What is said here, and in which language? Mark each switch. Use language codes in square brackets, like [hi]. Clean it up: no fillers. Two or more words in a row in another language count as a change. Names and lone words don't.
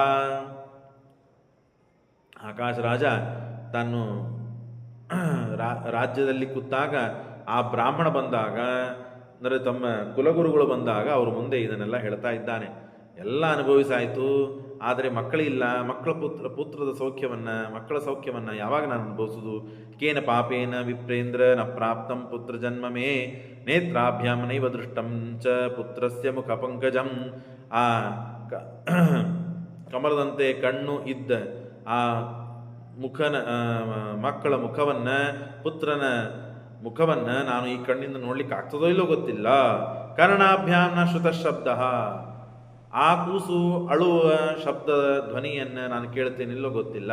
[kn] ಆಕಾಶ ರಾಜ ತಾನು ರಾಜ್ಯದಲ್ಲಿ ಕೂತಾಗ ಆ ಬ್ರಾಹ್ಮಣ ಬಂದಾಗ, ಅಂದರೆ ತಮ್ಮ ಕುಲಗುರುಗಳು ಬಂದಾಗ ಅವ್ರ ಮುಂದೆ ಇದನ್ನೆಲ್ಲ ಹೇಳ್ತಾ ಇದ್ದಾನೆ. ಎಲ್ಲ ಅನುಭವಿಸಾಯಿತು, ಆದರೆ ಮಕ್ಕಳಿಲ್ಲ. ಪುತ್ರದ ಸೌಖ್ಯವನ್ನು, ಮಕ್ಕಳ ಸೌಖ್ಯವನ್ನು ಯಾವಾಗ ನಾನು ಅನುಭವಿಸೋದು? [sa] ಕೇನ ಪಾಪೇನ ವಿಪ್ರೇಂದ್ರ ನ ಪ್ರಾಪ್ತಂ ಪುತ್ರ ಜನ್ಮ ಮೇ ನೇತ್ರಾಭ್ಯಾಂ ನೈವ ದೃಷ್ಟಂ ಚ ಪುತ್ರಸ್ಯ ಮುಖ ಪಂಕಜಂ. [kn] ಆ ಕಮಲದಂತೆ ಕಣ್ಣು ಇದ್ದ ಆ ಮಕ್ಕಳ ಮುಖವನ್ನು, ಪುತ್ರನ ಮುಖವನ್ನು ನಾನು ಈ ಕಣ್ಣಿಂದ ನೋಡ್ಲಿಕ್ಕೆ ಆಗ್ತದೋ ಇಲ್ಲೋ ಗೊತ್ತಿಲ್ಲ. [sa] ಕರ್ಣಾಭ್ಯಾಂ ನ ಶ್ರುತ ಶಬ್ದ, [kn] ಆ ಕೂಸು ಅಳುವ ಶಬ್ದ ಧ್ವನಿಯನ್ನು ನಾನು ಕೇಳ್ತೇನಿಲ್ಲೋ ಗೊತ್ತಿಲ್ಲ.